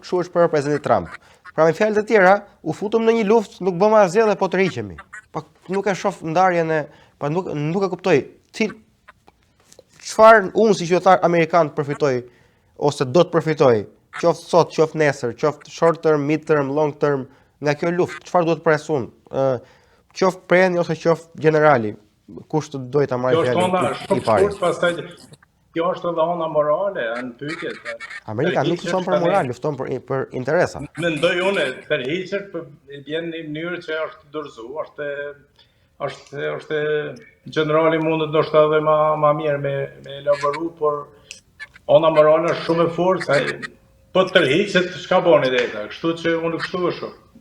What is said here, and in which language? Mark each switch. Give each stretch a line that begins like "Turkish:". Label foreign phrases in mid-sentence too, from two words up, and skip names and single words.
Albanian: Kështu është për presidentin Trump. Pra me fjalë të tjera, u futëm në një luftë, nuk bëmë asgjë dhe po tërhiqemi. Pa nuk e shoh ndarjen pa nuk e kuptoj. Çfarë unë si qytetar amerikan përfitoj ose do të përfitoj, qoftë sot, qoftë nesër, qoftë
English: short term, mid term, long term
Albanian: nga kjo luftë, çfarë duhet pres unë? Qoftë preni ose qoftë generali, kush të doj ta marrë fjalën i parë. Kjo është edhe ona morale në pyetje. Amerika nuk lufton për moral, lufton për interesa. Mendoj unë, tërhiqet vjen në mënyrë që është dorëzuar, është generali mundet ndoshta edhe më mirë me elaboru, por ona morale është shumë e fortë, po tërhiqet çka bën idea, kështu që unë kështu e shoh.